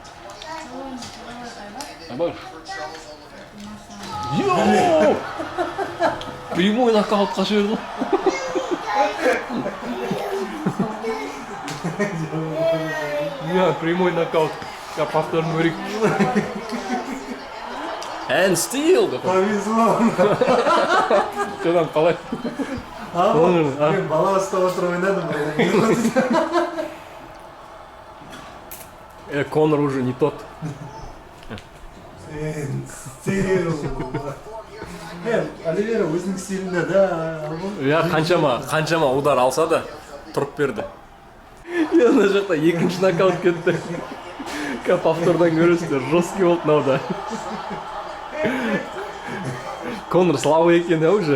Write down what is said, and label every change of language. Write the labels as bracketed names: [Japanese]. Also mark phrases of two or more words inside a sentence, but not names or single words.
[Kazakh] Айбаш. Йоу! [Russian] Прямой нокаутқа [Kazakh] жіберді. [Russian] Прямой нокаут. [Kazakh] Повторын көрейік. [English] And still. [Russian] Повезло. [Kazakh] Жодан қалай? Мен бала ұстап отырып ойнадым. [Russian] Конор уже не тот. [English] And still. [Kazakh] Оливера өзінің стилінде, да. Қаншама удар алса да тұрып берді. Ана жақта екінші нокаут кетті. Повтордан көресіздер, жесткий болды мынау. Конор слабый екен уже.